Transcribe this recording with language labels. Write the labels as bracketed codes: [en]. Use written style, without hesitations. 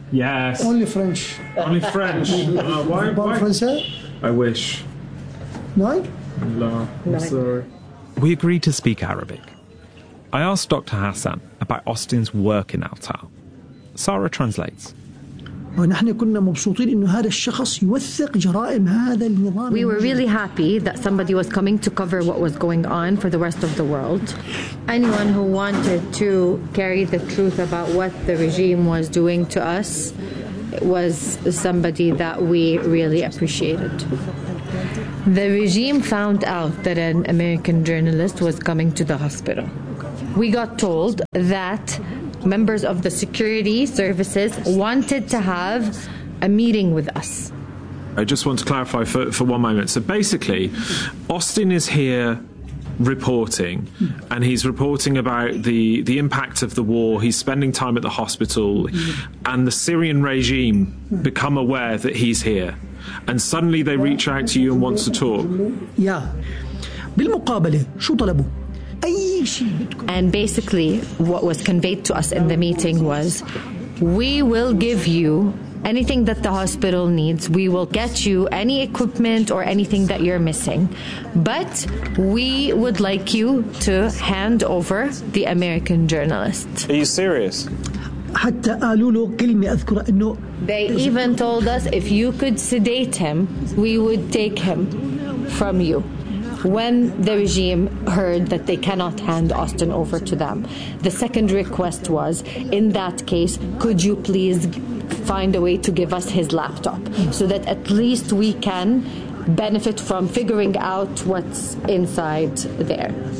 [en] Yes. Only French. Only French. [fr] Bon français? [en] I wish. No, sir. We agreed to speak Arabic. I asked Dr. Hassan about Austin's work in Al-Tal. Sara translates. [ar] ونحن كنا مبسوطين إنه هذا الشخص يوثق جرائم هذا النظام. [en] We were really happy that somebody was coming to cover what was going on for the rest of the world. Anyone who wanted to carry the truth about what the regime was doing to us was somebody that we really appreciated. The regime found out that an American journalist was coming to the hospital. We got told that members of the security services wanted to have a meeting with us. I just want to clarify for one moment. So basically, Austin is here reporting, and he's reporting about the impact of the war. He's spending time at the hospital, and the Syrian regime become aware that he's here. And suddenly they reach out to you and want to talk. Yeah. [ar] بالمقابله شو طلبوا؟ اي شيء بدكم. [en] And basically what was conveyed to us in the meeting was, we will give you anything that the hospital needs. We will get you any equipment or anything that you're missing. But we would like you to hand over the American journalist. Are you serious? [ar] حتى قالوا له كلمة أذكر إنه [en] they even told us if you could sedate him we would take him from you. When the regime heard that they cannot hand Austin over to them, the second request was, in that case, could you please find a way to give us his laptop so that at least we can benefit from figuring out what's inside there.